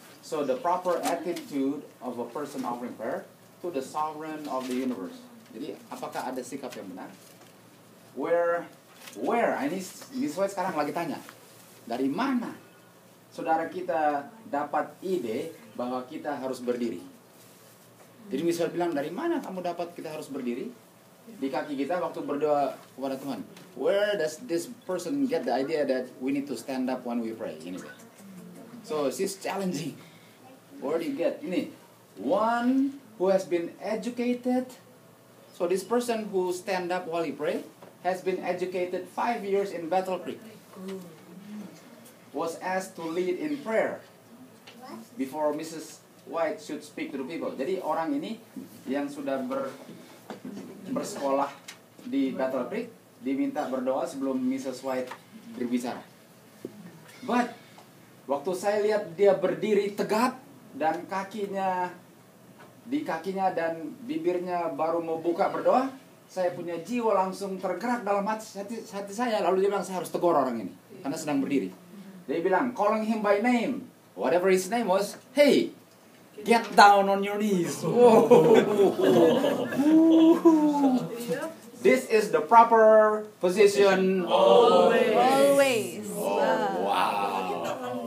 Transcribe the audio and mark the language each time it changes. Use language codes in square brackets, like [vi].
[en] So the proper attitude of a person offering prayer to the sovereign of the universe. [id] Jadi apakah ada sikap yang benar? [en] Where? [id] Ini Miss White sekarang lagi tanya. Dari mana saudara kita dapat ide bahwa kita harus berdiri? Jadi Miss White bilang, dari mana kamu dapat kita harus berdiri? Di kaki kita waktu berdoa kepada Tuhan. [en] Where does this person get the idea that we need to stand up when we pray? [id] Ini deh. [en] So she's challenging. Where do you get? Ini. One who has been educated. So this person who stand up while he pray has been educated 5 years in Battle Creek. Was asked to lead in prayer before Mrs. White should speak to the people. [id] Jadi orang ini yang sudah bersekolah di Battle Creek diminta berdoa sebelum Mrs. White berbicara. But waktu saya lihat dia berdiri tegap dan kakinya dan bibirnya baru mau buka berdoa, saya punya jiwa langsung tergerak dalam hati saya. Lalu dia bilang, saya harus tegur orang ini karena sedang berdiri. Dia bilang, [en] calling him by name, whatever his name was, hey, get down on your knees. This is the proper position. Always. Wow.